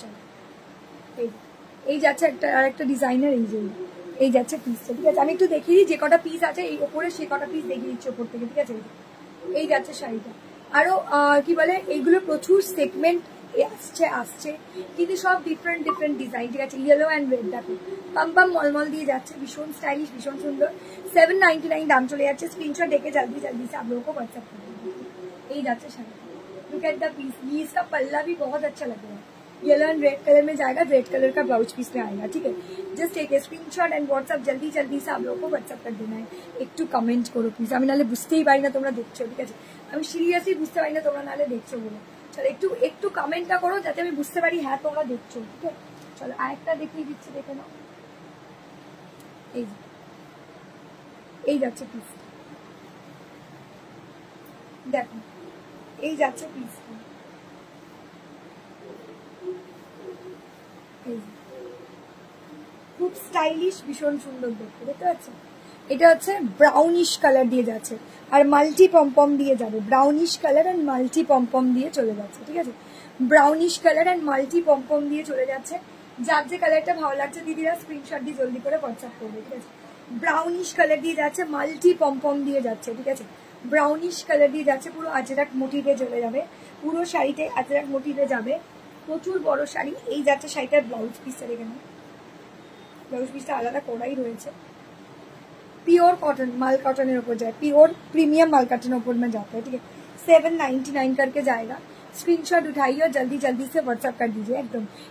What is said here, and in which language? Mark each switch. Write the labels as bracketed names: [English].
[Bangla] চলো, এই যাচ্ছে একটা, আর একটা ডিজাইনার, এই যে এই যাচ্ছে পিসটা, ঠিক আছে। আমি একটু দেখিয়ে দিই যে কটা পিস আছে এই ওপরে, সে কটা পিস দেখিয়ে দিচ্ছি ওপর থেকে, ঠিক আছে। এই যাচ্ছে শাড়িটা, আরো কি বলে, এইগুলো প্রচুর সেগমেন্ট আসছে কিন্তু সব ডিফারেন্ট ডিজাইন, ঠিক আছে। ইয়েলো অ্যান্ড রেড দেখো, পাম্পাম মলমল দিয়ে যাচ্ছে, ভীষণ স্টাইলিশ, ভীষণ সুন্দর, 799 দাম চলে যাচ্ছে। স্ক্রিনশট দেখে [Hindi] जल्दी जल्दी से आप लोगों को व्हाट्सएप कर देंगे। [Bangla] এই যাচ্ছে sari, [English] look at the piece, [Hindi] ये इसका पल्ला भी बहुत अच्छा लग रहा है, येलो एंड रेड कलर में जाएगा, रेड कलर का ब्लाउज पीस में आएगा, ठीक है। [English] just take a screenshot and WhatsApp [Hindi] जल्दी जल्दी से आप लोगों को व्हाट्सएप कर देना है। [Bangla] একটু কমেন্ট করো প্লিজ, আমি নালে বুঝতেই পারি না তোমরা দেখছো, ঠিক আছে। আমি সিরিয়াসলি বুঝতে পারি না তোমরা নালে দেখছো বলে। চলো একটু কমেন্টটা করো যাতে আমি বুঝতে পারি হ্যাঁ তোমরা দেখছো, ঠিক আছে। চলো আরেকটা দেখিয়ে দিচ্ছি, দেখে নাও। এই যাচ্ছে পিস, দেখো এই যাচ্ছে পিস, খুব স্টাইলিশ, ভীষণ সুন্দর দেখতে, দেখতে পাচ্ছ। এটা হচ্ছে ব্রাউনিশ কালার দিয়ে যাচ্ছে আর মাল্টি পম্পম দিয়ে যাবে, ব্রাউনিশ কালার অ্যান্ড মাল্টি পম্পম দিয়ে চলে যাচ্ছে, ঠিক আছে, ব্রাউনিশ কালার অ্যান্ড মাল্টি পম্পম দিয়ে চলে যাচ্ছে। যার যে কালারটা ভালো লাগছে দিদিরা স্ক্রিনশট দিয়ে জলদি করে হোয়াটসঅ্যাপ করবে, ঠিক আছে। ব্রাউনিশ কালার দিয়ে যাচ্ছে, মাল্টি পম্পম দিয়ে যাচ্ছে, ঠিক আছে, ব্রাউনিশ কালার দিয়ে যাচ্ছে, পুরো আজরাক মোটিভে চলে যাবে, পুরো শাড়িতে আজরাক মোটিভে যাবে, প্রচুর বড় শাড়ি। এই যাচ্ছে শাড়িটার ব্লাউজ পিসটা, দেখে না ব্লাউজ পিসটা আলাদা করাই রয়েছে, [Hindi] प्योर कॉटन माल कॉटन ऊपर जाए, प्योर प्रीमियम माल कॉटन ऊपर में जाता है, ठीक है। 799 करके जाएगा। स्क्रीनशॉट उठाइए और जल्दी जल्दी से व्हाट्सअप कर दीजिए एकदम।